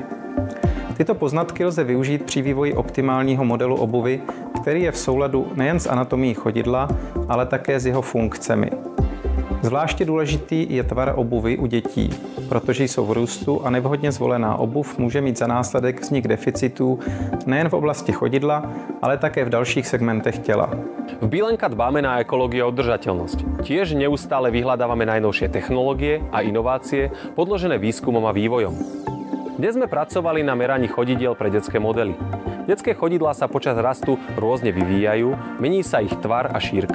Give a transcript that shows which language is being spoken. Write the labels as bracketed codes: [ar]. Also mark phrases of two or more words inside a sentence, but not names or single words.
[cs] Tyto poznatky lze využít při vývoji optimálního modelu obuvy, který je v souladu nejen s anatomií chodidla, ale také s jeho funkcemi. Zvláště důležitý je tvar obuvy u dětí, protože jsou v růstu a nevhodně zvolená obuv může mít za následek vznik deficitů nejen v oblasti chodidla, ale také v dalších segmentech těla. [sk] V Bielenka dbáme na ekológiu a udržateľnosť. Tiež neustále vyhľadávame najnovšie technológie a inovácie podložené výskumom a vývojom. Dnes sme pracovali na meraní chodidiel pre detské modely. Detské chodidlá sa počas rastu rôzne vyvíjajú, mení sa ich tvar a šírka.